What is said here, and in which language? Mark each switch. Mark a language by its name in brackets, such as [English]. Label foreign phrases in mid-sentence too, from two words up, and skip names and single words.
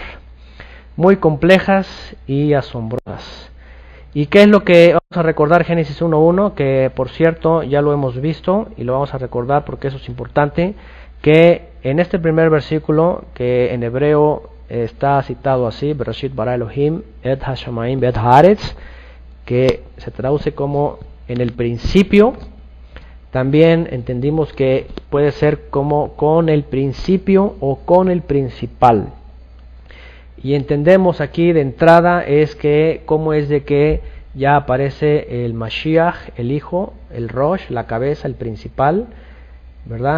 [Spanish] Muy complejas y asombrosas. ¿Y qué es lo que vamos a recordar? Génesis 1.1, que por cierto ya lo hemos visto y lo vamos a recordar porque eso es importante, que en este primer versículo, que en hebreo está citado así, [Hebrew] בראשית ברא אלהים את השמים ואת הארץ, [Spanish] que se traduce como en el principio. También entendimos que puede ser como con el principio o con el principal. Y entendemos aquí de entrada es que cómo es de que ya aparece el Mashiach, el Hijo, el Rosh, la cabeza, el principal, ¿verdad?